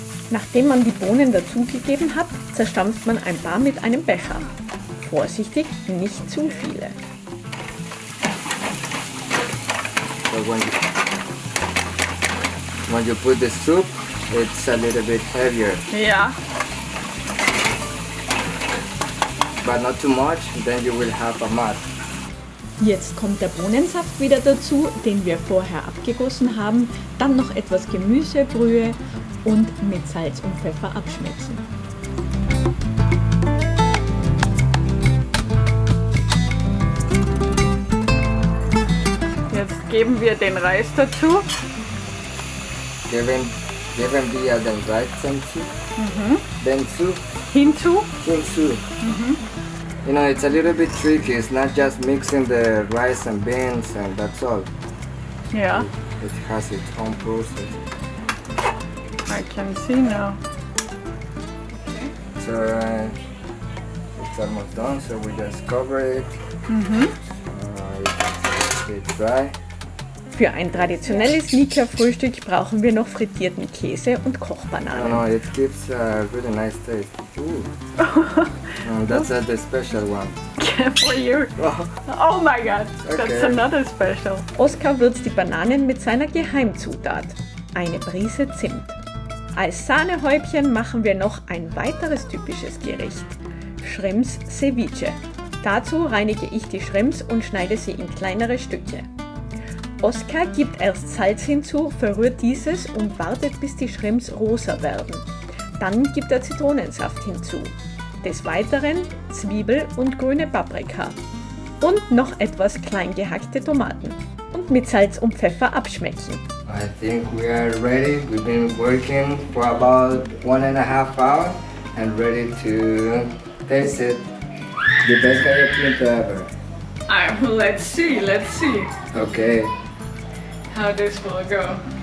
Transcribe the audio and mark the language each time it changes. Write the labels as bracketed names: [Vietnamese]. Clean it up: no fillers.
[German] Nachdem man die Bohnen dazugegeben hat, zerstampft man ein paar mit einem Becher. Vorsichtig, nicht zu viele. [English] So when you put the soup, it's a little bit heavier, [German] Ja, [English] but not too much, then you will have a mud. [German] Jetzt kommt der Bohnensaft wieder dazu, den wir vorher abgegossen haben, dann noch etwas Gemüsebrühe und mit Salz und Pfeffer abschmecken. jetzt geben wir den Reis dazu. Geben wir den Reis hinzu. [English] Then soup, [German] Hinzu. hinzu. [English] You know, it's a little bit tricky. It's not just mixing the rice and beans and that's all. [German] Ja, [English] It has its own process. I can see now. So it's almost done, so we just cover it. It's a bit dry. [German] Für ein traditionelles Nika-Frühstück brauchen wir noch frittierten Käse und [English] No, [German] Kochbananen. [English] no, it gives a really nice taste. Ooh. That's the special one. For you. Oh my god, that's Okay. another special. [German] Oskar würzt die Bananen mit seiner Geheimzutat, eine Prise Zimt. Als Sahnehäubchen machen wir noch ein weiteres typisches Gericht, Shrimps Ceviche. Dazu reinige ich die Shrimps und schneide sie in kleinere Stücke. Oskar gibt erst Salz hinzu, verrührt dieses und wartet, bis die Shrimps rosa werden. Dann gibt er Zitronensaft hinzu. Des Weiteren Zwiebel und grüne Paprika. Und noch etwas klein gehackte Tomaten. Und mit Salz und Pfeffer abschmecken. [English] I think we are ready. We've been working for about 1.5 hours and ready to taste it. The best gallo pinto ever. Let's see Okay. how this will go.